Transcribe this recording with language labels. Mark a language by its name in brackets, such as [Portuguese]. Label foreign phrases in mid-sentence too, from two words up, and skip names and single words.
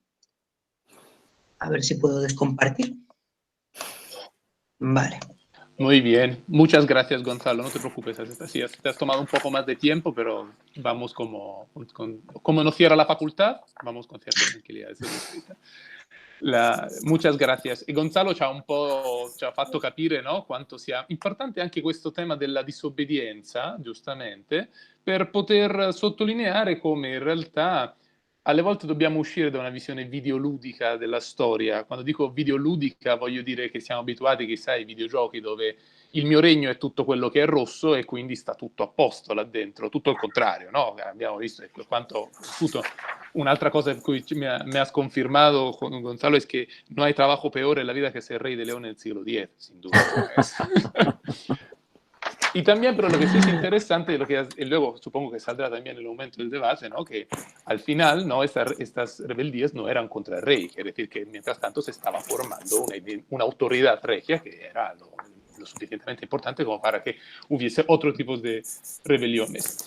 [Spanish] A ver si puedo descompartir. Vale. Muy bien, muchas gracias Gonzalo, no te preocupes, sí, te has tomado un poco más de tiempo, pero vamos como no cierra la facoltà, vamos con cierta tranquillità. Muchas gracias. [Italian] E Gonzalo ci ha fatto capire, no, quanto sia importante anche questo tema della disobbedienza, giustamente, per poter sottolineare come in realtà alle volte dobbiamo uscire da una visione videoludica della storia. Quando dico videoludica voglio dire che siamo abituati, chissà, ai videogiochi dove il mio regno è tutto quello che è rosso e quindi sta tutto a posto là dentro, tutto il contrario, no? Abbiamo visto quanto tutto. Un'altra cosa per cui [Spanish] me has confirmado, Gonzalo, es que no hay trabajo peor en la vida que ser rey de León en el siglo X, sin duda. Y también, pero lo que sí es interesante, y luego supongo que saldrá también en el momento del debate, ¿no? Que al final, ¿no? Estas rebeldías no eran contra el rey, quiere decir que mientras tanto se estaba formando una autoridad regia que era lo suficientemente importante como para que hubiese otro tipo de rebeliones.